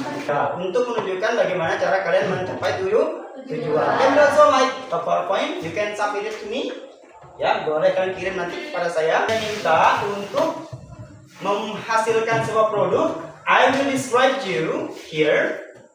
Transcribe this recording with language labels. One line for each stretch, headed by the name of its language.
Indonesian: Ya, untuk menunjukkan bagaimana cara kalian mencapai tujuan.
English: And also my PowerPoint, you can submit it to me.
Indonesian: Ya, boleh kalian kirim nanti kepada saya. Saya minta untuk menghasilkan sebuah produk.
English: I will describe you here.